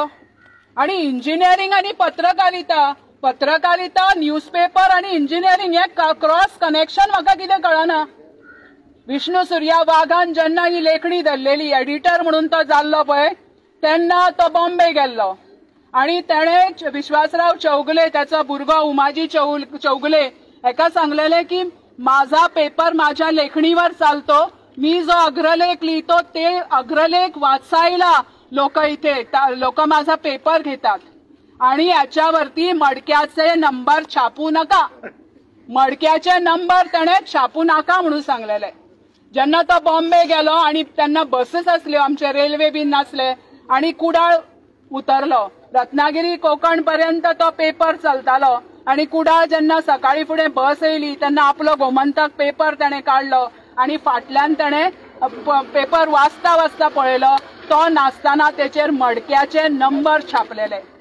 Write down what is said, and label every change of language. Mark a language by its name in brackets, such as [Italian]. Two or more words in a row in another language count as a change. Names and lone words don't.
[Konkani] आणि इंजिनियरिंग आणि पत्रकारिता न्यूजपेपर आणि इंजिनियरिंग हे [English] cross connection [Konkani] म्हाका कितें कळना. विष्णू सूर्या वाघान जेन्ना ही लेखणी धरलेली एडिटर म्हणून तो जाल्लो पळय तेन्ना तो बॉम्बे गेल्लो आणि तेणे विश्वासराव चौगुले त्याचा भुरगो उमाजी चौगुले एका सांगलेले की [Marathi] माझा पेपर माझ्या लेखणीवर चालतो. मी जो अग्रलेख लिहितो ते अग्रलेख वाचायला लोक इथे लोक माझा पेपर घेतात आणि याच्यावरती मडक्याचे नंबर छापू नका. मडक्याचे नंबर त्याने छापू नका म्हणून सांगलेले. [Konkani] जेन्ना तो बॉम्बे गेलो आणि त्यांना बसेस असल्यो आमचे रेल्वे बीन नासले आणि कुडाळ उतरलो. रत्नागिरी कोकण पर्यंत तो पेपर चलतालो आणि कुडाळ जेन्ना सकाळी फुडें बस येयली तेन्ना आपलो गोमंतक पेपर ताणें काढलो आणि फाटल्यान ताणें पेपर वाचता वाचता पळयलो तो नासतना तेचेर मडक्याचे नंबर छापलेले.